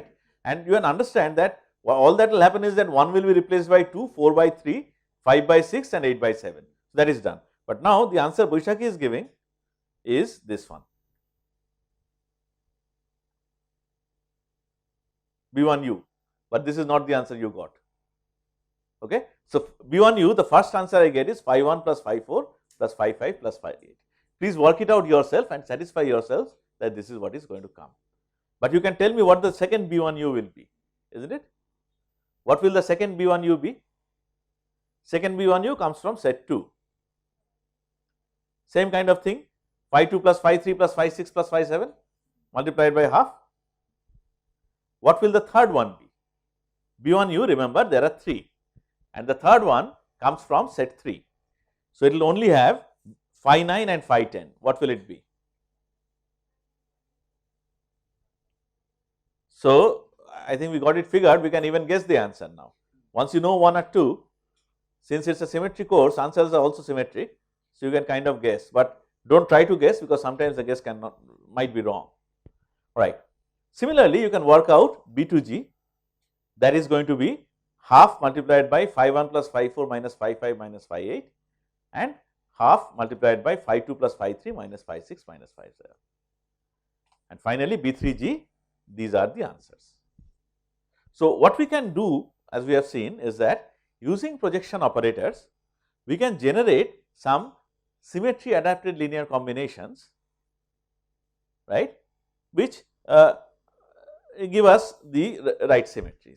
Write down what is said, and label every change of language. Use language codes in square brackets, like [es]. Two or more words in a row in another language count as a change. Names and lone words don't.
[en] And you can understand that all that will happen is that 1 will be replaced by 2, 4 by 3, 5 by 6 and 8 by 7. So, that is done. But now, the answer Boishaki is giving is this one. B1U, but this is not the answer you got. Okay. So, B1U, the first answer I get is phi 1 plus phi 4 plus phi 5 plus phi 8. Please work it out yourself and satisfy yourselves that this is what is going to come. But you can tell me what the second B1U will be, isn't it? What will the second B1U be? Second B1U comes from set 2. Same kind of thing, phi 2 plus phi 3 plus phi 6 plus phi 7 multiplied by half. What will the third one be? B1U, remember there are 3 and the third one comes from set 3. So, it will only have phi 9 and phi 10. What will it be? So, I think we got it figured, we can even guess the answer now. Once you know 1 or 2, since it is a symmetry course, answers are also symmetric. So, you can kind of guess, but do not try to guess because sometimes the guess might be wrong, right. Similarly, you can work out B2G, that is going to be half multiplied by phi 1 plus phi 4 minus phi 5 minus phi 8 and half multiplied by phi 2 plus phi 3 minus phi 6 minus phi 7. And finally, B3G, these are the answers. So, what we can do, as we have seen, is that using projection operators, we can generate some symmetry adapted linear combinations, right, which give us the right symmetries.